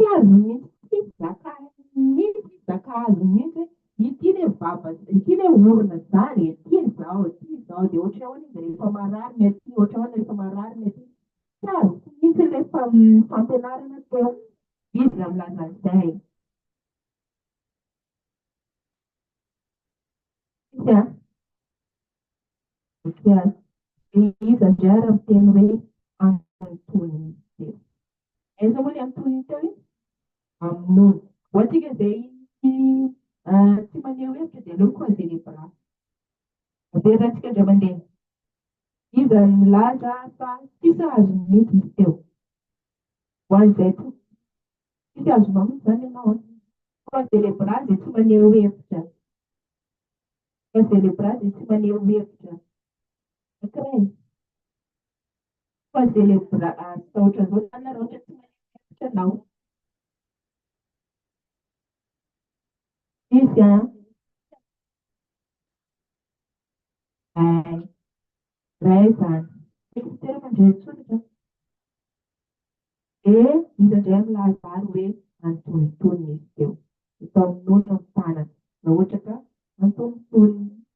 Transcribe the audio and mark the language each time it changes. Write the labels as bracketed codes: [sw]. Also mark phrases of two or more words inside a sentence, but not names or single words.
[mg] azo mihitsy tsy zaka mihitsy zaka azo mihitsy ity le vava ity le orona zany ty zao de ohatra ahoana izy rehefa marary ny aty ohatra ahoana rehefa marary ny aty tsy azo mihitsy le fampianarana teo izy la milaza an'izay izy oke de izy andray raha miteny hoe antonony teo aiza moa le antonony teo iny amin'olo hoatsika zay tsy maneho hevitra de aleo [fr] croiser les bras [mg] averantsika indray mandeha izy milaza fa tsisy azo mihitsy izy teo ho an'izay to tsisy azonao mihitsy zany ianao [fr] croiser les bras [mg] de tsy maneho hevitra [fr] croiser les bras [mg] de tsy maneho hevitra ankiray [fr] croiser les bras [mg] sa ohatran'izao zany na raha ohatra tsy maneho hevitra anao izy ray zany ekiteraka indray tsoratra de izy indray milazary hoe antonontonony izy teo atao amin'olona ny tanana raha ohatra ka antonontonony